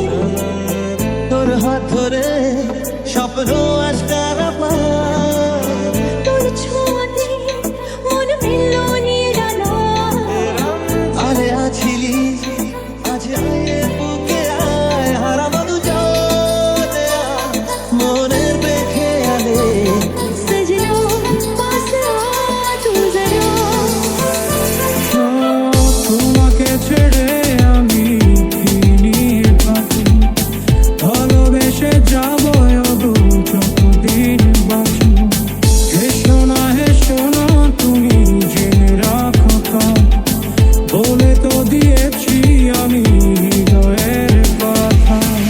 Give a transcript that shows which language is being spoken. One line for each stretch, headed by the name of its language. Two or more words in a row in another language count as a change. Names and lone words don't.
Bangla: তোর হাত ধরে স্বপ্ন আজ তারা পায়, তোর ছোঁয়াতে মন মিলল নিরালা, আরে আছিলি আজ আয়ে বুকে আয়, হারাবো দুজনে মনের বেঁধে আলে।
Hindi: सजना पास आ तू जरा,
Bangla: তোমাকে ছেড়ে আমি কি নিয়ে বাঁচি, ভালোবেসে যাবো যতদিন বাঁচি। হেসো না তুমি জেনে রাখো বলে তো দিয়েছি আমি হৃদয়ের কথা।